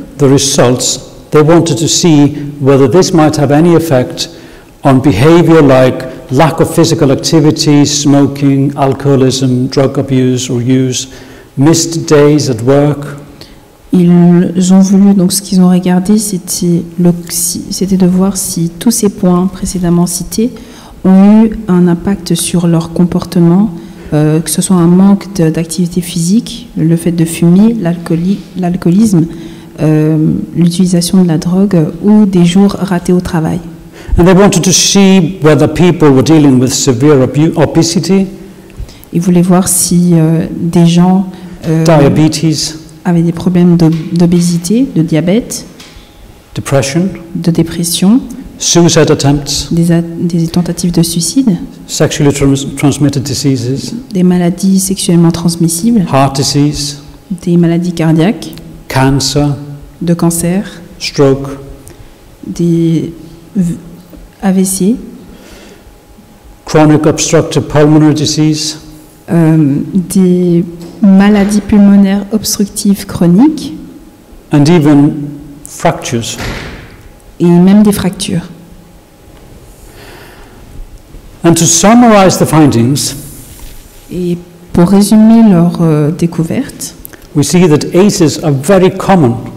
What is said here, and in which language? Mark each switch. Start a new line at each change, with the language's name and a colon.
English: the results, they wanted to see whether this might have any effect on behavior like lack of physical activity, smoking, alcoholism, drug abuse or use, missed days at work.
French: ils ont voulu, donc ce qu'ils ont regardé, c'était de voir si tous ces points précédemment cités ont eu un impact sur leur comportement, que ce soit un manque d'activité physique, le fait de fumer, l'alcoolisme, l'utilisation de la drogue ou des jours ratés au travail.
English: And they wanted to see whether people were dealing with severe obesity,
French: Ils voulaient voir si des gens
English: diabetes,
French: avaient des problèmes d'obésité, de diabète,
English: depression,
French: de dépression,
English: suicide attempts,
French: des tentatives de suicide,
English: sexually transmitted diseases,
French: des maladies sexuellement transmissibles,
English: heart disease,
French: des maladies cardiaques,
English: cancer,
French: de cancer,
English: stroke,
French: des AVC,
English: chronic obstructive pulmonary disease,
French: des maladies pulmonaires obstructives chroniques
English: and even fractures.
French: et même des fractures.
English: And to summarize the findings,
French: Et pour résumer leurs découvertes,
English: we see that ACEs are very common.